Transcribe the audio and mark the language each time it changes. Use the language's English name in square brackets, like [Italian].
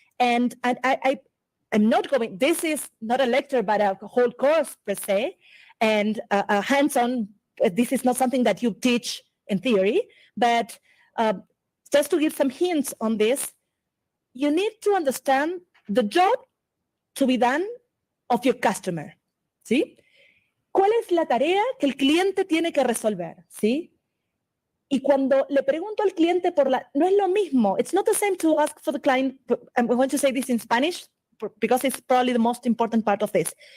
[English] And I'm not going, this is not a lecture, but a whole course per se, and a hands-on, this is not something that you teach in theory, but just to give some hints on this, you need to understand the job to be done of your customer, [Spanish] ¿sí? ¿Cuál es la tarea que el cliente tiene que resolver, ¿sí? Y cuando le pregunto al cliente no es lo mismo. [English] It's not the same to ask for the client. I'm going to say this in Spanish because it's probably the most important part of this.